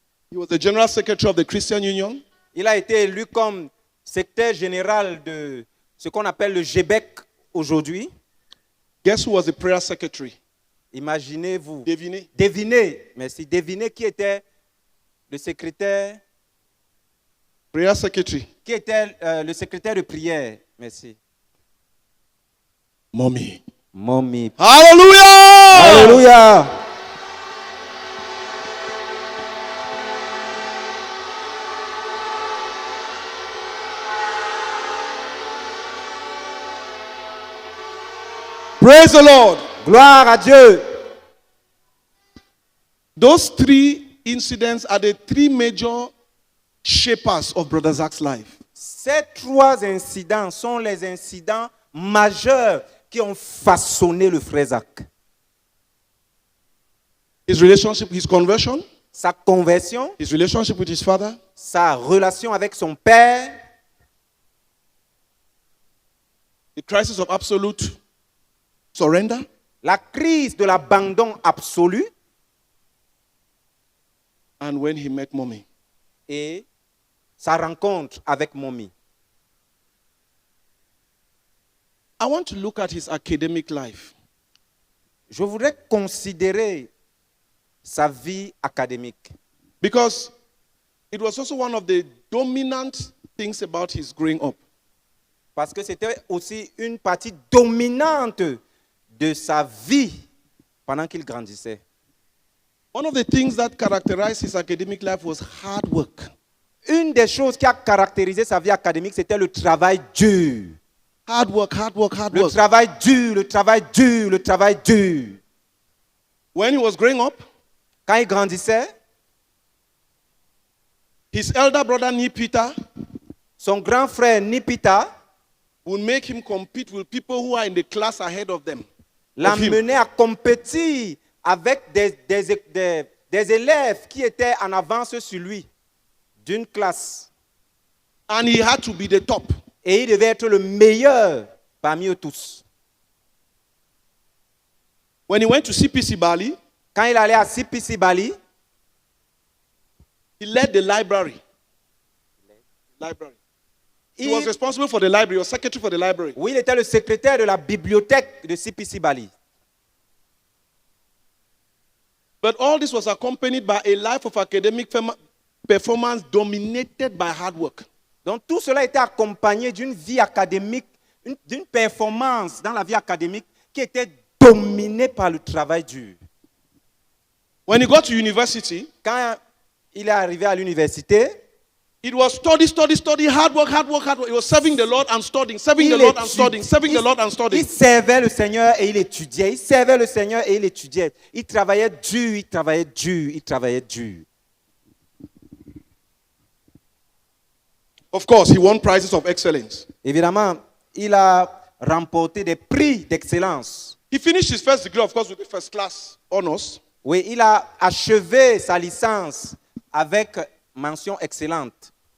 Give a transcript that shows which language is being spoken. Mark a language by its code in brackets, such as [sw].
[en] He was the general secretary of the Christian Union. [fr] il a été élu comme secrétaire général de ce qu'on appelle le GBEC aujourd'hui. [en] Guess who was the prayer secretary? [fr] Imaginez-vous. Devinez. Devinez, merci. Devinez qui était le secrétaire, [en] Prayer secretary. [fr] qui était le secrétaire de prière. Merci. Mommy. Mommy. [en] Hallelujah! [fr] Alléluia. [en] Praise the Lord. [fr] Gloire à Dieu. [en] Those three incidents are the three major shapers of Brother Zach's life. [fr] Ces trois incidents sont les incidents majeurs qui ont façonné le frère Zach. [en] His relationship, his conversion, [fr] Sa conversion, [en] his relationship with his father, [fr] sa relation avec son père, [en] the crisis of absolute surrender, [fr] la crise de l'abandon absolu [en] and when he met Mommy. [fr] et sa rencontre avec Mommy. [en] I want to look at his academic life. [fr] Je voudrais considérer sa vie académique. [en] Because it was also one of the dominant things about his growing up. [fr] Parce que c'était aussi une partie dominante de sa vie pendant qu'il grandissait. [en] One of the things that characterized his academic life was hard work. [fr] Une des choses qui a caractérisé sa vie académique, c'était le travail dur. [en] Hard work, hard work, hard [fr] Le [en] work. [fr] travail dur, le travail dur, le travail dur. [en] When he was growing up, [fr] Quand il grandissait, [en] his elder brother Nipita [fr] son grand frère Nipita [en] would make him compete with people who are in the class ahead of them. Of him. [fr] l'amenait à compétir avec des élèves qui étaient en avance sur lui d'une classe. [en] And he had to be the top. [fr] Et il devait être le meilleur parmi eux tous. [en] When he went to CPC Bali, [fr] Quand il allait à CPC Bali, [en] he led the library. He was responsible for the library, or secretary for the library. [fr] oui, il était le secrétaire de la bibliothèque de CPC Bali. [en] But all this was accompanied by a life of academic performance dominated by hard work. [fr] Donc tout cela était accompagné d'une vie académique, d'une performance dans la vie académique qui était dominée par le travail dur. [en] When he got to university, [fr] Quand il est arrivé à l'université, [en] It was study, hard work. It was serving the Lord and studying, serving the Lord and studying, serving the Lord and studying. [fr] Il servait le Seigneur et il étudiait. Il servait le Seigneur et il étudiait. Il travaillait dur, il travaillait dur, il travaillait dur. [en] Of course, he won prizes of excellence. [fr] Évidemment, il a remporté des prix d'excellence. [en] He finished his first degree, of course, with the first class honors. [fr] Oui, il a achevé sa licence avec mention excellente.